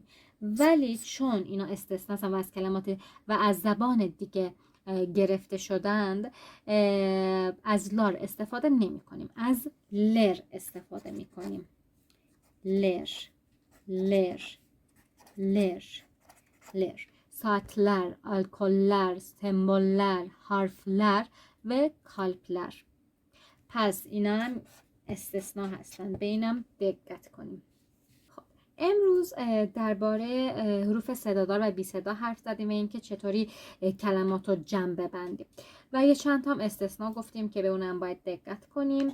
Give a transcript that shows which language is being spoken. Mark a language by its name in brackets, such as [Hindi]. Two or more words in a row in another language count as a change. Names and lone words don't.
[Persian] ولی چون اینا استثنا هستن و از کلمات و از زبان دیگه گرفته شدند از لار استفاده نمی کنیم. از لر استفاده می کنیم. لر لر لر لر. [Turkish] saatler, alkoller, semboller, harfler ve kalpler. [Persian] پس اینا هم استثناء هستن. به اینم دقت کنیم. خب امروز درباره حروف صدادار و بی صدا حرف زدیم و اینکه چطوری کلمات رو جمع ببندیم و یه چند تا هم استثناء گفتیم که به اونم باید دقت کنیم.